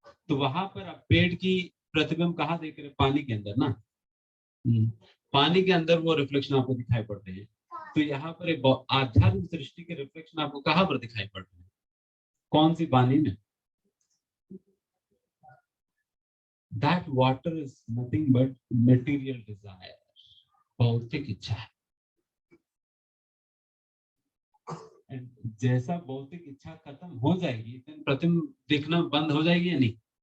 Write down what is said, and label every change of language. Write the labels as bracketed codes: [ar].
[hi] तो वहां पर आप पेड़ की प्रतिबिंब कहाँ देख रहे हैं, पानी के अंदर ना। पानी के अंदर वो रिफ्लेक्शन आपको दिखाई पड़ते हैं। तो यहाँ पर एक आध्यात्मिक सृष्टि के रिफ्लेक्शन आपको कहाँ पर दिखाई पड़ते हैं, कौन सी पानी में। [en] That water is nothing but material desire, [hi] भौतिक इच्छा है। जैसा भौतिक इच्छा खत्म हो जाएगी तो प्रतिबिंब दिखना बंद हो जाएगी या नहीं।